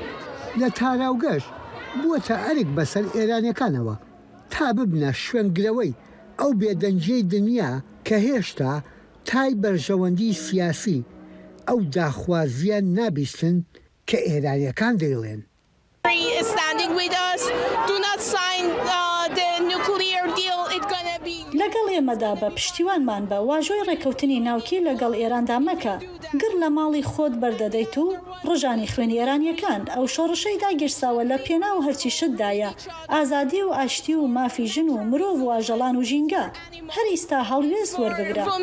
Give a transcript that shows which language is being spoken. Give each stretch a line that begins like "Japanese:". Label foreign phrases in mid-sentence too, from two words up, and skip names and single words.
Central Kurdish: لە تاراوگەشت بووەتە ئەرک بەسەر ئێرانیەکانەوە تا ببنە شوێنگرەوەی ئەو بێدەنجەی دنیا کە هێشتا تای بەرژەوەندی سیاسی ئەو داخوازیان نابیستن کە ئێرانیەکان دەیڵێن.
English: with us, do not sign the nuclear deal, it's going to be...
Central Kurdish: لەگەڵ ئێمەدا بە پشتیوانمان بە واژۆی ڕێکەوتنی ناوکی لەگەڵ ئێراندا مەکە گر لە ماڵی خۆت بەردەدەیت و ڕژانی خوێنی ئێرانیەکان ئەو شۆڕشەی داگیرساوە لە پێناو هەرچی شتدایە ئازادی و ئاشتی و مافی ژن و مرۆڤ و ئاژەڵان و ژینگە هەر ئیستا هەڵوێست وەربگرە.